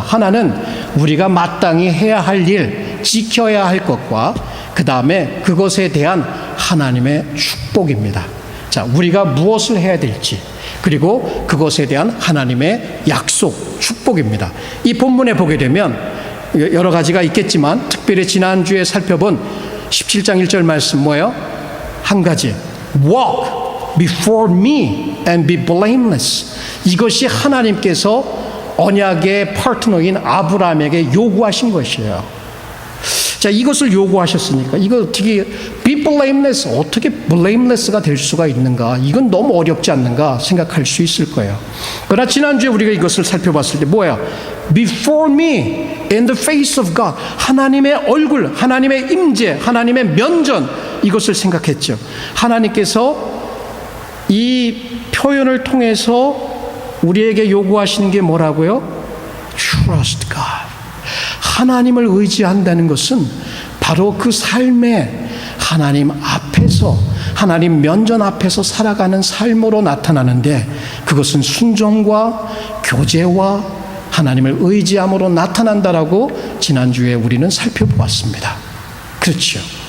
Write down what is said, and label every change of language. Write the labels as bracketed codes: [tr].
[ko] 하나는 우리가 마땅히 해야 할 일, 지켜야 할 것과 그 다음에 그것에 대한 하나님의 축복입니다. 자, 우리가 무엇을 해야 될지, 그리고 그것에 대한 하나님의 약속, 축복입니다. 이 본문에 보게 되면 여러 가지가 있겠지만 특별히 지난주에 살펴본 17장 1절 말씀 뭐예요? 한 가지, [en] walk before me and be blameless. [ko] 이것이 하나님께서 언약의 파트너인 아브라함에게 요구하신 것이에요. 자, 이것을 요구하셨으니까 이거 어떻게 [en] be blameless, [ko] 어떻게 blameless가 될 수가 있는가? 이건 너무 어렵지 않는가 생각할 수 있을 거예요. 그러나 지난주에 우리가 이것을 살펴봤을 때 뭐야? [en] Before me in the face of God. [ko] 하나님의 얼굴, 하나님의 임재, 하나님의 면전, 이것을 생각했죠. 하나님께서 이 표현을 통해서 우리에게 요구하시는 게 뭐라고요? [en] Trust God. [ko] 하나님을 의지한다는 것은 바로 그 삶에 하나님 앞에서, 하나님 면전 앞에서 살아가는 삶으로 나타나는데, 그것은 순종과 교제와 하나님을 의지함으로 나타난다라고 지난주에 우리는 살펴보았습니다. 그렇죠.